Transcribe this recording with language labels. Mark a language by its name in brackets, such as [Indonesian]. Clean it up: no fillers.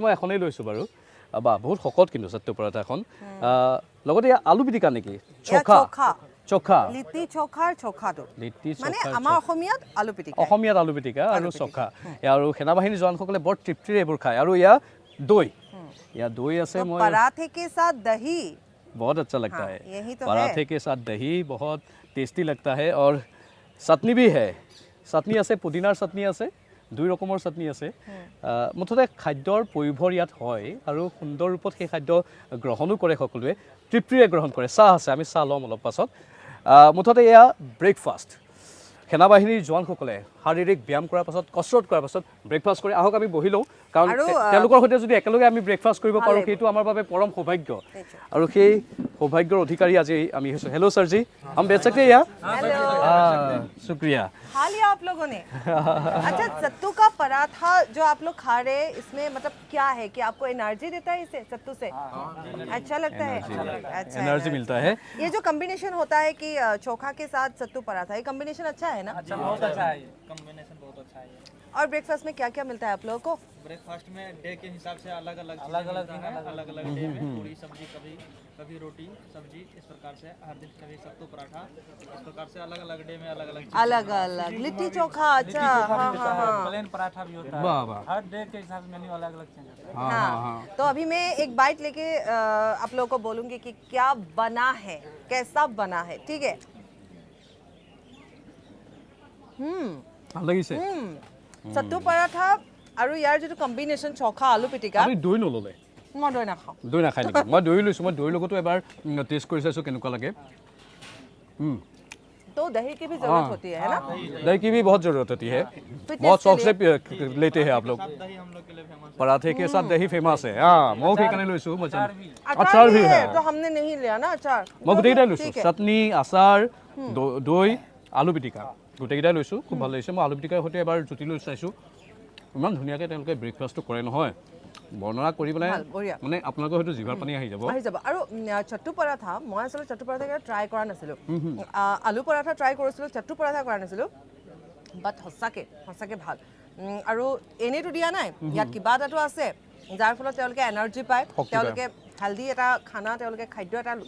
[Assamese] মই এখনেই লৈছোঁ বাৰু বা বহুত শকত কিন্তু সত্তু পৰাঠাখন লগতে আলু পিটিকা নেকি চোখা লিটি চোখাৰ চোখাটো মানে আমাৰ অসমীয়াত আলু পিটিকা আৰু চোখা আৰু সেনাবাহিনীৰ জোৱানসকলে বৰ তৃপ্তিৰে এইবোৰ খায় আৰু ইয়া দৈ আছে [Hindi] पराठे के साथ दही बहुत अच्छा लगता है पराठे के साथ दही बहुत টেষ্টি লাগতা হে আৰু চাটনি বি হে চাটনি আছে পুদিনাৰ চাটনি আছে দুই ৰকমৰ চাটনি আছে মুঠতে খাদ্যৰ পৰিভৰ ইয়াত হয় আৰু সুন্দৰ ৰূপত সেই খাদ্য গ্ৰহণো কৰে সকলোৱে তৃপ্তিৰে গ্ৰহণ কৰে চাহ আছে আমি চাহ ল'ম অলপ পাছত মুঠতে এয়া ব্ৰেকফাষ্ট সেনাবাহিনীৰ জোৱানসকলে শাৰীৰিক ব্যায়াম কৰাৰ পাছত কসৰত কৰাৰ পাছত ব্ৰেকফাষ্ট কৰি আহক আমি বহি লওঁ কাৰণ তেওঁলোকৰ সৈতে যদি একেলগে আমি ব্ৰেকফাষ্ট কৰিব পাৰোঁ সেইটো আমাৰ বাবে পৰম সৌভাগ্য আৰু সেই সৌভাগ্যৰ অধিকাৰী আজি আমি হৈছোঁ হেল্ল' सर जी हम बैठ सकते हैं यहाँ शुक्रिया खा लिया आप लोगों ने अच्छा सत्तू का पराठा जो आप लोग खा रहे हैं इसमें मतलब क्या है कि आपको एनर्जी देता है इससे सत्तू से अच्छा लगता है अच्छा एनर्जी मिलता है ये जो कॉम्बिनेशन होता है कि चोखा के साथ सत्तू पराठा ये कॉम्बिनेशन अच्छा है ना अच्छा बहुत अच्छा है कॉम्बिनेशन बहुत अच्छा है और ब्रेकफास्ट में क्या क्या मिलता है आप लोगों को ब्रेकफास्ट में डे के हिसाब से अलग अलग डे में पूरी सब्जी कभी रोटी सब्जी इस प्रकार से हर दिन कभी सत्तू पराठा इस प्रकार से अलग अलग डे में अलग अलग लिट्टी चोखा अच्छा हाँ प्लेन पराठा भी होता वाह है वाह हर डे के हिसाब से मेन्यू अलग अलग चेंज होता है हाँ तो अभी मैं एक बाइट लेके आप लोगों को बोलूंगी कि क्या बना है कैसा बना है ठीक है [Assamese] ভাল লাগিছে सत्तू पराठा আৰু ইয়াৰ যিটো কম্বিনেশ্যন চখা আলু পিটিকা আমি দৈ নল'লে মই দৈ নাখাওঁ দৈ নাখাই নেকি মই দৈ লৈছোঁ মই দৈৰ লগতো এবাৰ টেষ্ট কৰি চাইছোঁ কেনেকুৱা লাগে [Hindi] तो दही की भी जरूरत होती है ना दही की भी बहुत ज़रूरत होती है बहुत शौक से लेते हैं आप लोग दही हम लोग के लिए फेमस पराठे के साथ दही फेमस है हाँ [Assamese] মই সেইকাৰণে লৈছোঁ মই [Hindi] अचार भी है तो हमने नहीं लिया ना अचार [Assamese] মই গোটেইকেইটাই লৈছোঁ চাটনি আচাৰ দৈ আলু পিটিকা গোটেইকেইটাই লৈছোঁ খুব ভাল লাগিছে মই আলু পিটিকাৰ সৈতে এবাৰ জুতি লৈ চাইছোঁ ইমান ধুনীয়াকৈ তেওঁলোকে ব্ৰেকফাষ্টটো কৰে নহয় বৰ্ণনা কৰি পেলাই মানে আপোনালোকৰ হয়তো জিভাৰ পানী আহি যাব আৰু চট্টু পৰাঠা মই আচলতে চট্টু পৰাঠা ট্ৰাই কৰা নাছিলোঁ আলু পৰাঠা ট্ৰাই কৰিছিলোঁ চট্টু পৰাঠা কৰা নাছিলোঁ বাট সঁচাকৈ ভাল আৰু এনেইতো দিয়া নাই ইয়াত কিবা এটাতো আছে যাৰ ফলত তেওঁলোকে এনাৰ্জি পায় তেওঁলোকে হেল্ডি এটা খানা তেওঁলোকে খাদ্য এটা